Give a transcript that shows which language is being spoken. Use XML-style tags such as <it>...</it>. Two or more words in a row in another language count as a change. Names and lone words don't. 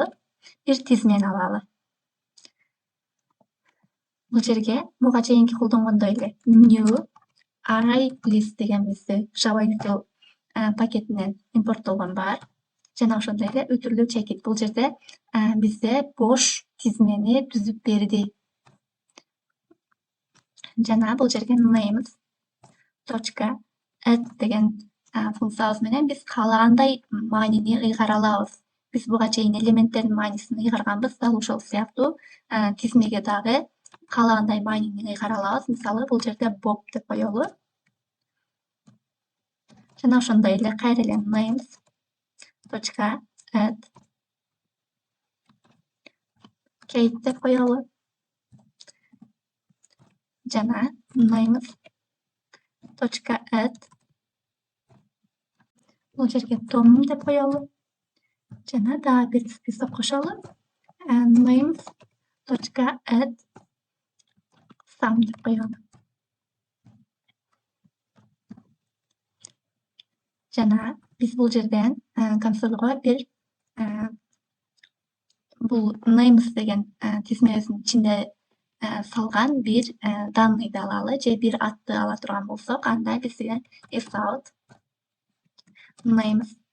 <ky>Бир тизмени алалы. Бул жерге буга чейинки колдонгондой эле</ky> <en>new ArrayList</en> <ky>деген бизде Java util пакетинен импорттолгон бар. Жана ошондой эле өтүрлүү чекит. Бул жерде бизде бош тизмени түзүп берди. Жана бул жерге names.add деген функциябыз менен биз каалагандай маанини ыйгара алабыз. Биз буга чейин элементтердин маанисин ыйгарганбыз. Дал ошол сыяктуу тизмеге дагы каалагандай маанини ыйгара алабыз. Мисалы бул жерде Bob деп коелу. Жана ошондой эле кайра эле names.add Kate деп коелу. Жана names.add бул жерге Tom деп коелу. Жана дагы бир список кошолу. names.add Sam деп коелу. Жана биз бул жерден консольго бир бул names деген тизмебиздин ичинде салган бир данныйды алалы же бир атты ала турган болсок, анда бизге sout names.</ky>